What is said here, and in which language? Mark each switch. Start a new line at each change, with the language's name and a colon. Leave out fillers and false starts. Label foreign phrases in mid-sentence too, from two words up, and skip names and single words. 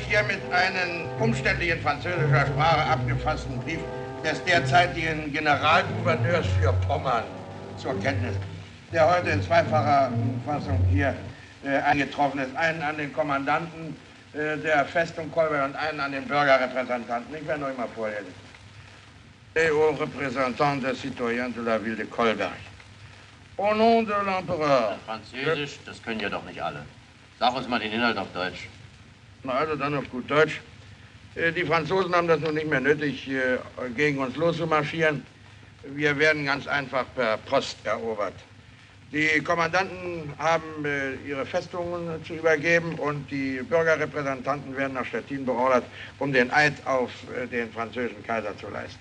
German: hiermit einen umständlich in französischer Sprache abgefassten Brief des derzeitigen Generalgouverneurs für Pommern zur Kenntnis, der heute in zweifacher Fassung hier eingetroffen ist. Einen an den Kommandanten der Festung Kolberg und einen an den Bürgerrepräsentanten. Ich werde euch mal vorlesen.
French: Et aux représentants des citoyens de la ville de Kolberg. Au nom de l'Empereur.
German: Französisch, das können ja doch nicht alle. Sag uns mal den Inhalt auf Deutsch. Na also dann auf gut Deutsch. Die Franzosen haben das nun nicht mehr nötig, gegen uns loszumarschieren. Wir werden ganz einfach per Post erobert. Die Kommandanten haben ihre Festungen zu übergeben und die Bürgerrepräsentanten werden nach Stettin beordert, um den Eid auf den französischen Kaiser zu leisten.